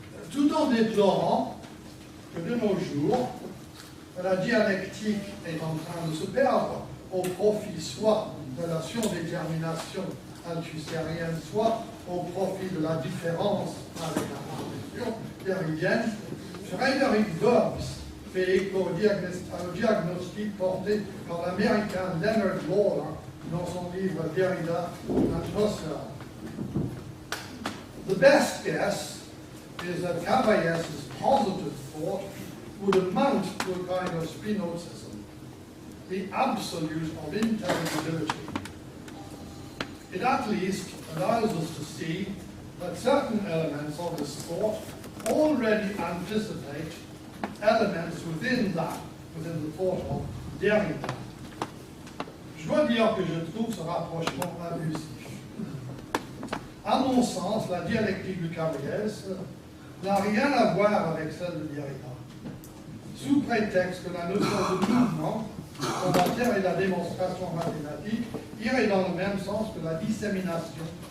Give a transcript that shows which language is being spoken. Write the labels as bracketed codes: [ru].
[fr] Tout en déplorant que de nos jours, la dialectique est en train de se perdre au profit soit de la surdétermination althusérienne, soit au profit de la différence avec la perception derridienne, Frédéric Dobbs fait écho au diagnostic porté par l'américain Leonard Lawler dans son livre Derrida and Husserl. [en] The best guess is that Cavailles's positive thought would amount to a kind of Spinozism, the absolute of intelligibility. It at least allows us to see that certain elements of this thought already anticipate elements within the thought of Derrida. [fr] Je dois dire que je trouve ce rapprochement abusif. À mon sens, la dialectique de Cavaillès n'a rien à voir avec celle de Derrida. Sous prétexte que la notion de mouvement en matière et la démonstration mathématique irait dans le même sens que la dissémination.